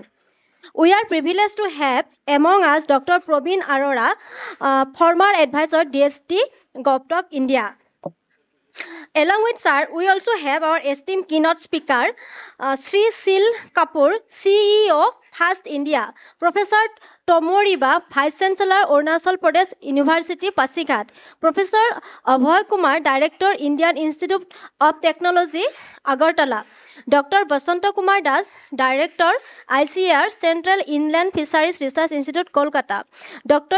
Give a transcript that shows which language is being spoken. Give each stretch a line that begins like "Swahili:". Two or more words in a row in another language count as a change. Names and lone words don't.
English: We are privileged to have among us Dr. Probin Arora, former advisor DST GovTop India. Along with Sir, we also have our esteemed keynote speaker, Sri Sil Kapoor, CEO, Fast India, Professor Tomoriba, Vice Chancellor, Arunachal Pradesh University, Pasighat, Professor Abhay Kumar, Director, Indian Institute of Technology, Agartala, Dr. Basanta Kumar Das, Director, ICAR, Central Inland Fisheries Research Institute, Kolkata, Dr.